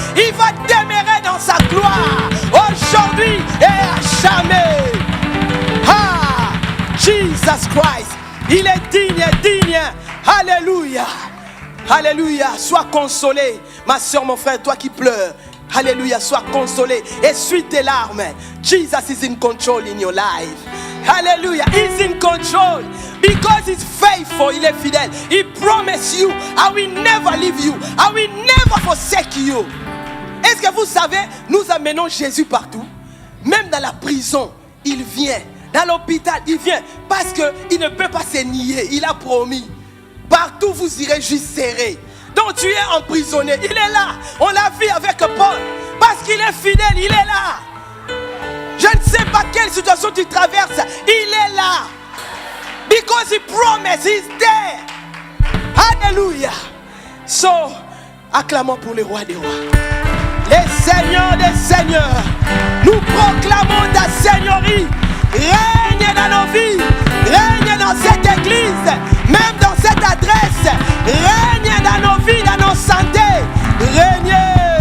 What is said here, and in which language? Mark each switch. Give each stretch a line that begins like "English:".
French: Il va demeurer dans sa gloire aujourd'hui et à jamais. Ah! Jesus Christ, il est digne. Alléluia. Alléluia. Sois consolé, ma soeur, mon frère, toi qui pleures. Alléluia, sois consolé. Essuie tes larmes.
English: Jesus is in control in your life. Hallelujah, he's in control. Because he's faithful,
French: il est fidèle.
English: He promised you, I will never leave you. I will never forsake you.
French: Est-ce que vous savez, nous amenons Jésus partout. Même dans la prison, il vient. Dans l'hôpital, il vient parce qu'il ne peut pas se nier. Il a promis. Partout, vous irez juste serrer. Donc tu es emprisonné. Il est là. On l'a vu avec Paul. Parce qu'il est fidèle, il est là. Je ne sais pas quelle situation tu traverses. Il est là.
English: Because he promised, he's there.
French: Alléluia. So, acclamons pour le roi des rois. Les seigneurs des seigneurs. Nous proclamons ta seigneurie. Règne dans nos vies, règne dans cette église, même dans cette adresse, règne dans nos vies, dans nos santé, règne.